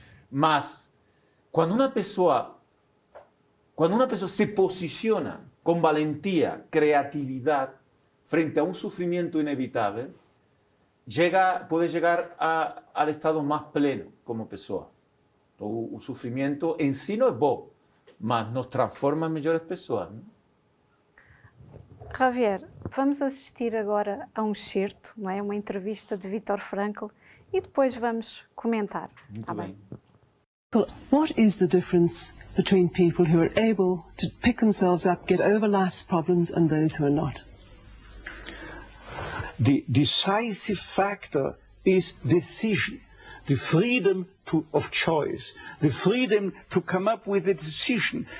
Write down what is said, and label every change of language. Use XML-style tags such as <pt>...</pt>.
<es>Más, cuando una persona se posiciona con valentía, creatividad, frente a un sufrimiento inevitable, puede llegar al estado más pleno como persona.</es> <pt>O sufrimiento en sí no es bueno, mas nos transforma en melhores pessoas, não? Javier, vamos assistir agora a um excerto, não é? Uma entrevista de Viktor Frankl e depois vamos comentar. Muito Tá bem.</pt> <en>What is the difference between people who are able to pick themselves up, get over life's problems, and those who are not? The decisive factor is decision, the freedom of choice, the freedom to come up with a decision.</en>